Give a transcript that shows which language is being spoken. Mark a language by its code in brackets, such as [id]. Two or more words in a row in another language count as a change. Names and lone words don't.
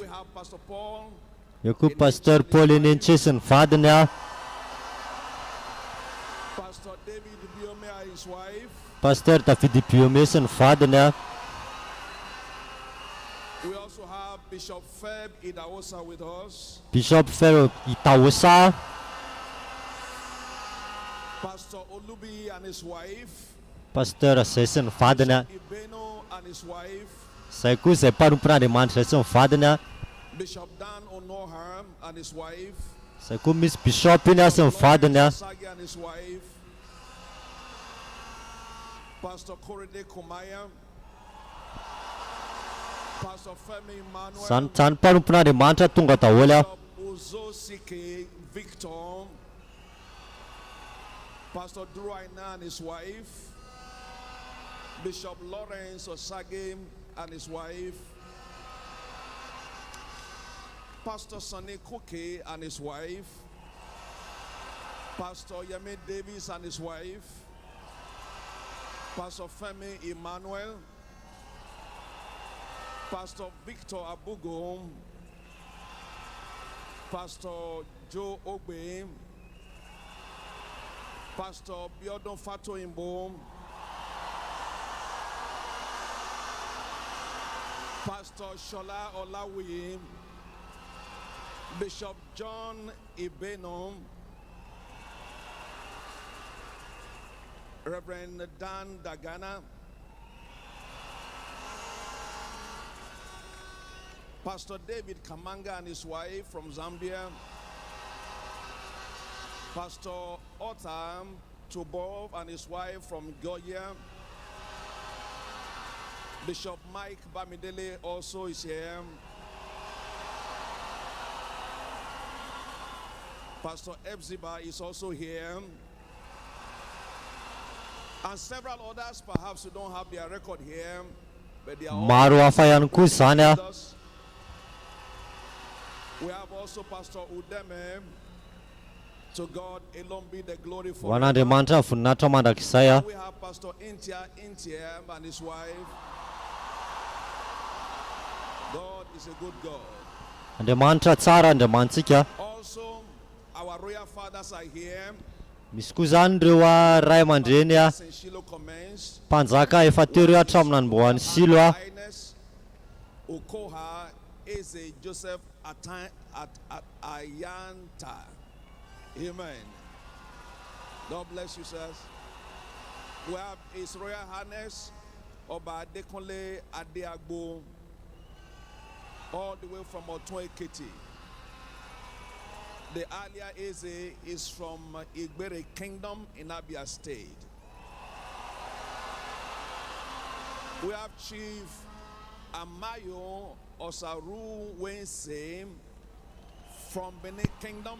[en] We have Pastor Paul, [mg] Eo koa Pasteur Paul Enenche sy ny vadiny a. [en] Pastor David Biome and his wife. [mg] Pasteur David Biome sy ny vadiny a. [en] We also have Bishop Feb Idaosa with us. Bishop Fer Itaosa, Pastor Olubi and his wife. [mg] Pasteur zay sy ny vadiny a. [en] Ibeno and his wife. [mg] Zay koa zay mpanompon'Andriamanitra zay sy ny vadiny a. [en] Bishop Dan Onoham and his wife. [mg] Zay koa misy Bishop iny a sy ny vadiny a. [en] Sagi and his wife. Pastor Korede Kumaya. Pastor Femi Emmanuel. [mg] Zany mpanompon'Andriamanitra tonga daholo a. [en] Bishop Uzosike Victor. Pastor Duraina and his wife. Bishop Lawrence Osage and his wife. Pastor Sonny Kuke and his wife. Pastor Yemi Davis and his wife. Pastor Femi Emmanuel. Pastor Victor Abugo. Pastor Joe Ogbe. Pastor Biodon Fato Imbo. Pastor Shola Olawi. Bishop John Ibeno. Reverend Dan Dagana. Pastor David Kamanga and his wife from Zambia. Pastor Otam Tubov and his wife from Goya. Bishop Mike Bamidele also is here. Pastor Ebziba is also here. And several others, perhaps you don't have their record here, but they are all [mg] Maro hafa ihany koa zany a. [en] with us. We have also Pastor Udeme To God alone be the glory [mg] ho [en] for. [mg] an'Andriamanitra voninahitra mandrakizay a. [en] We have Pastor Intia and his wife. God is a good God. [mg] Andriamanitra tsara Andriamantsika. [en] Also, our royal fathers are here. [mg] Misy koa zany ireo ray aman-dreny a [en] St. Shiloh commenced. [mg] mpanjaka efa teo ireo hatramin'ny nanomboan'ny Silo a. [en] Highness Okoha is a Joseph Ayanta. Amen. God bless you, sirs. We have His Royal Highness Oba Adekunle Adeagbo, all the way from Otun Ekiti. The earlier Eze is from Igbere Kingdom in Abia State. We have Chief Amayo Osaru Wense from Benin Kingdom.